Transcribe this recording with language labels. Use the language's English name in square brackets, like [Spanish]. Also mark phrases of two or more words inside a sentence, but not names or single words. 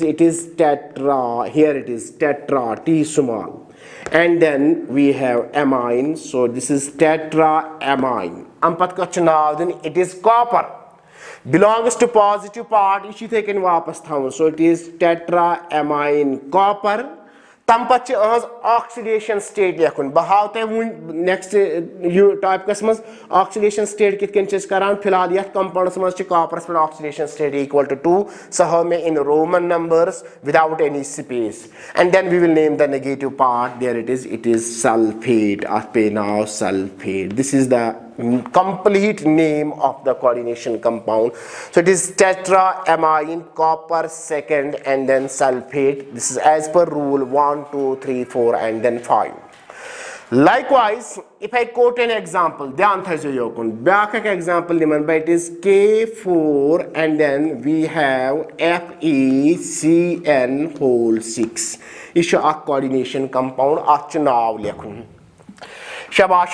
[English] It is tetra. Here it is tetra, T small. And then we have amine. So this is tetraamine. Then it is copper. Belongs to positive part. So it is tetraamine copper. [Kashmiri] तम पच [English] oxidation state [Kashmiri] लिखुन बहाव ते [English] next type [Kashmiri] कस मज [English] oxidation state [Kashmiri] कित कन करान फिलहाल यथ कंपाउंड्स मज कॉपर पे [English] oxidation state equal to 2 [Kashmiri] सह [English] में in Roman numbers without any space and then we will name the negative part there it is sulphate of pe now sulphate this is the complete name of the coordination compound so it is tetraamine copper second and then sulfate this is as per rule 1 2 3 4 and then 5 likewise if I quote an example [Kashmiri] dhyan thajo yokun back example niman [English] by it is K4 and then we have FeCN whole 6 isha a coordination compound [Kashmiri] ach naw lekhun [English] Shabash.